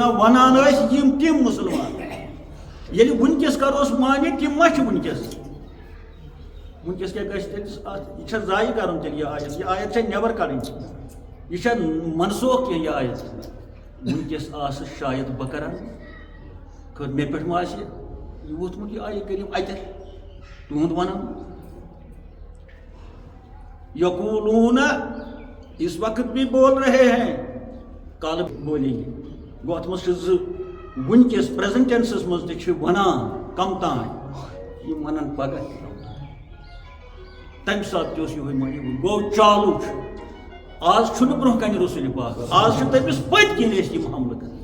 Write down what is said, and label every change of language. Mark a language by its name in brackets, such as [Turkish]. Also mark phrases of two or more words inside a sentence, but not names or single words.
[Kashmiri] ونان ٲسۍ یِم تِم مُسلمان ییٚلہِ وٕنکٮ۪س کروس معنی تِم ما چھِ وٕنکٮ۪س وٕنکٮ۪س کیٛاہ گژھِ تیٚلہِ یہِ چھا ضایع کرُن تیٚلہِ یہِ آیت چھا نٮ۪بر کڑٕنۍ یہِ چھا منسوخ کینٛہہ یہِ آیت وٕنکٮ۪س آسہٕ شاید بہٕ کران خٲر مےٚ پٮ۪ٹھ ما آسہِ یہِ ووٚتھمُت یہِ آیہِ کٔرِو اَتٮ۪تھ تُہُنٛد ونان یقوٗلوٗنَ [Urdu] اس وقت بھی بول رہے ہیں کل بولیں گے [Kashmiri] گوٚو اَتھ منٛز چھِ زٕ وٕنکٮ۪س [English] present tense [Kashmiri] منٛز تہِ چھِ ونان کم تام یِم ونان پگاہ تمہِ ساتہٕ تہِ اوس یِہوے معنی گوٚو چالوٗ چھُ آز چھُنہٕ برونٛہہ کنہِ رسول پاک آز چھُ تٔمِس پٔتۍ کِنۍ أسۍ یِم حملہٕ کران